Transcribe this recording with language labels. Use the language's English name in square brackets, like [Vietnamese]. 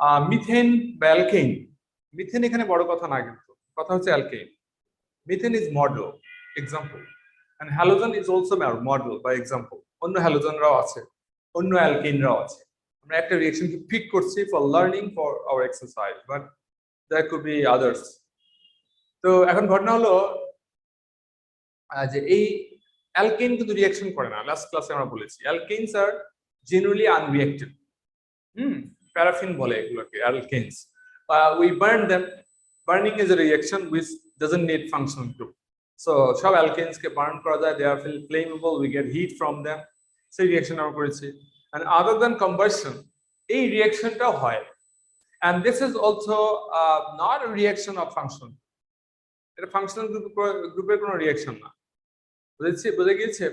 [Bangla] Methane বা alkane. Methane এখানে বড় কথা না, কিন্তু কথা হচ্ছে alkane. [English] Methane is model, example, and halogen is also model by example. [Bangla] অন্য হ্যালোজেনরাও আছে, অন্য অ্যালকেনরাও আছে। আমরা একটা রিঅ্যাকশনকে পিক করছি [English] for learning for our exercise, but there could be others. [Bangla] তো এখন ঘটনা হলো যে এই অ্যালকেন কিন্তু রিঅ্যাকশন করে না। লাস্ট ক্লাসে আমরা বলেছি অ্যালকেনস আর জেনারেলি আনরিঅ্যাক্টিভ। প্যারাফিন বলে এগুলোকে অ্যালকেনস। [English] We burn them. [Bangla] Burning is a reaction which doesn't need functional group. So সব অ্যালকেনস কে বার্ন করা যায়, they are flammable, we get heat from them. সেই রিঅ্যাকশন আমরা করেছি। And other than combustion, এই রিঅ্যাকশনটা হয়, and this is also not a reaction of function. এটা functional গ্রুপের কোনো রিঅ্যাকশন না, বুঝে গিয়েছে?